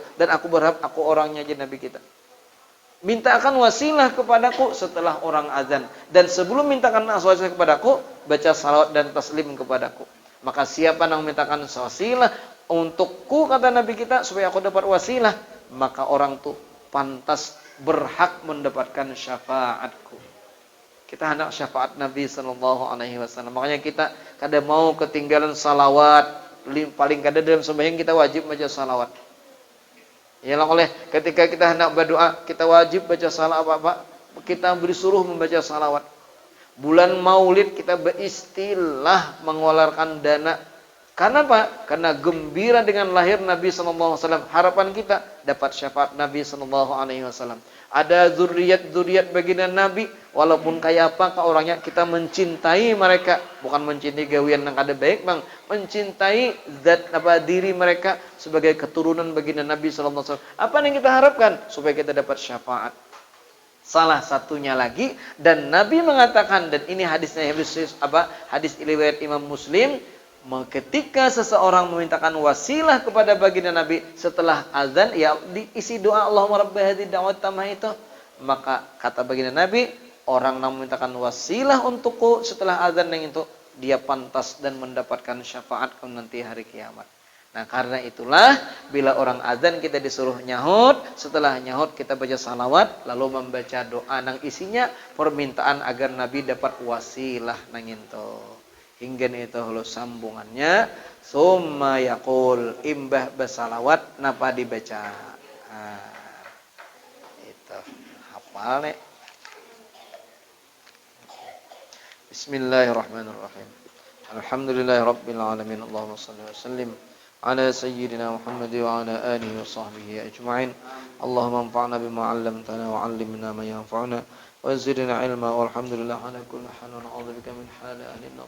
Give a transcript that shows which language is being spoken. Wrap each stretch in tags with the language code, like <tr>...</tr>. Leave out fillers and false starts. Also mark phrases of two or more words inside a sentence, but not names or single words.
<id>Dan aku berharap aku orangnya aja Nabi kita. Mintakan wasilah kepadaku setelah orang azan, dan sebelum mintakan wasilah kepadaku, baca salawat dan taslim kepadaku. Maka siapa yang mintakan wasilah untukku, kata Nabi kita, supaya aku dapat wasilah, maka orang itu pantas berhak mendapatkan syafaatku. Kita hendak syafaat Nabi</id> <ar>صلى الله عليه وسلم.</ar> <bjn>Makanya kita kada mau ketinggalan salawat. Paling kada dalam sembahyang kita wajib baca salawat. Ialah oleh ketika kita hendak berdoa, kita wajib baca salawat.</bjn> <id>Kita disuruh membaca salawat. Bulan Maulid kita beristilah mengeluarkan dana. Karena apa? Karena gembira dengan lahir Nabi</id> <ar>صلى الله عليه وسلم.</ar> <id>Harapan kita dapat syafaat Nabi</id> <ar>صلى الله عليه وسلم.</ar> <id>Ada zuriat baginda Nabi, walaupun kayak apa orangnya, kita mencintai mereka, bukan mencintai gawian yang ada baik, bang, mencintai diri mereka sebagai keturunan baginda Nabi</id> <ar>صلى الله عليه وسلم.</ar> <id>Apa yang kita harapkan? Supaya kita dapat syafaat. Salah satunya lagi, dan Nabi mengatakan, dan ini hadisnya hadis riwayat Imam Muslim, ketika seseorang memintakan wasilah kepada baginda Nabi setelah azan, ya diisi doa</id> <ar>اللهم رب هذه الدعوة التامة</ar> <id>itu, maka kata baginda Nabi, orang yang memintakan wasilah untukku setelah azan yang itu, dia pantas dan mendapatkan syafaatku nanti hari kiamat. Nah, karena itulah bila orang azan kita disuruh nyahut, setelah nyahut kita baca salawat, lalu membaca doa nang isinya permintaan agar Nabi dapat wasilah nang itu.</id> <bjn>Hingga itu hulu sambungannya,</bjn> <ar>ثم يقول,</ar> <bjn>imbah bersalawat napa dibaca.</bjn> <id>Nah, itu hafal nih.</id> <ar>بسم الله الرحمن الرحيم. الحمد لله رب العالمين. اللهم صل وسلم على سيدنا محمد وعلى آله وصحبه أجمعين. اللهم انفعنا بما علمتنا وعلمنا ما ينفعنا وزدنا علما والحمد لله على كل حال ونعوذ بك من حال أهل النار.</ar>